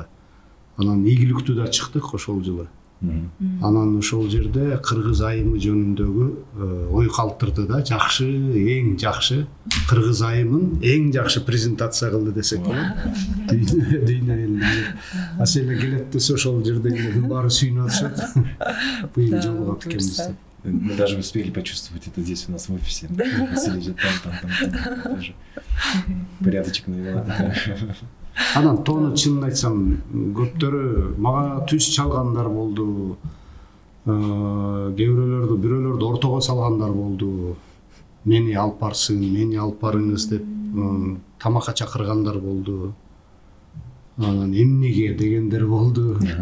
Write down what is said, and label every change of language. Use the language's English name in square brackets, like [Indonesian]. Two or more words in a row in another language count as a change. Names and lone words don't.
[Kyrgyz] Анан ийгиликтүү да чыктык ошол жылы. Анан ошол жерде кыргыз айымы жөнүндөгү ой калтырды да, жакшы, эң жакшы кыргыз айымын эң жакшы презентация кылды десек болот. Дүйнө элине. Асель келет десе ошол жердегилердин баары сүйүнүп атышат. Быйыл жолугат экенбиз. [Russian] Мы даже успели почувствовать это здесь у нас в офисе. Асель идет там. Тоже порядочек навела. [Kyrgyz] Анан тоону чынын айтсам, көптөрү мага түз чалгандар болду. Бирөөлөрдү ортого салгандар болду. Мени алып барсың, мени алып барыңыз деп тамакка чакыргандар болду. Анан эмнеге дегендер болду.